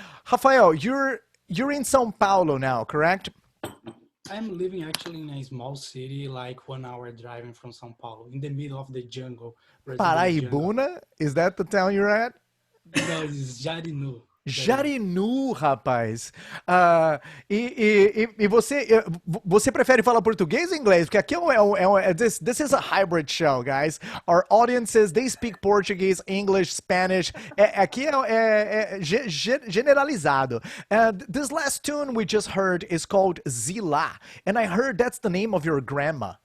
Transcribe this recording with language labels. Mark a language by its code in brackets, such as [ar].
[en] Rafael, you're in São Paulo now, correct? I'm living actually in a small city, like 1 hour driving from São Paulo, in the middle of the jungle. Paraibuna? Is that the town you're at? No, it's Jarinu. [pt] Jarinu, rapaz. E você prefere falar português ou inglês? Porque aqui [en] this is a hybrid show, guys. Our audiences, they speak Portuguese, English, Spanish. [pt] Aqui é generalizado. [en] This last tune we just heard is called Zila. And I heard that's the name of your grandma.